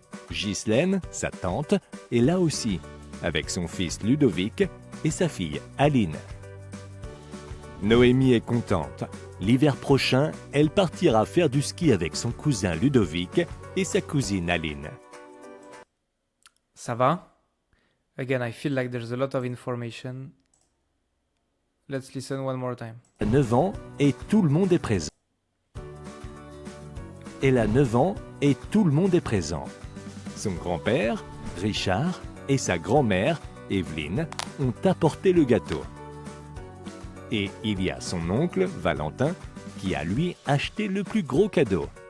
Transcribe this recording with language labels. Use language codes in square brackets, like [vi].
[fr] Ghislaine, sa tante, est là aussi, avec son fils Ludovic et sa fille Aline. Noémie est contente. L'hiver prochain, elle partira faire du ski avec son cousin Ludovic et sa cousine Aline. Ça va? [en] Again, I feel like there's a lot of information. Let's listen one more time. [fr] Elle a 9 ans et tout le monde est présent. Elle a 9 ans et tout le monde est présent. Son grand-père, Richard, et sa grand-mère, Evelyne, ont apporté le gâteau. Et il y a son oncle, Valentin, qui a lui acheté le plus gros cadeau.